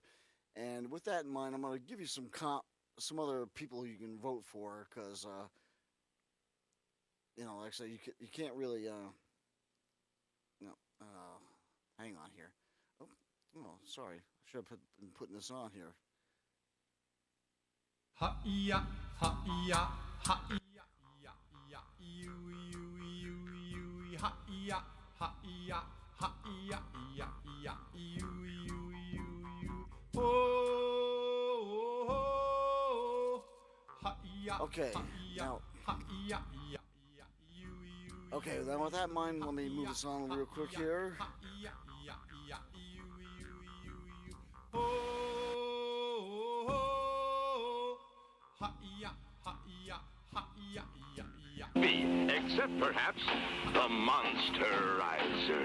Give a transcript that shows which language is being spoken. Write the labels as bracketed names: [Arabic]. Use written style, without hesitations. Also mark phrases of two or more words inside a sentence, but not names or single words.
[English] And with that in mind, I'm going to give you some other people you can vote for because, like I said, you can't really, here. Oh, sorry. I should have been putting this on here. Ha-ya, ha-ya, ha-ya, ya, you, ha-ya, ha-ya, ha-ya, ya, you. Oh, ha-ya, Okay, now. Okay, then with that in mind, let me move this on real quick here. Except perhaps the Monsterizer.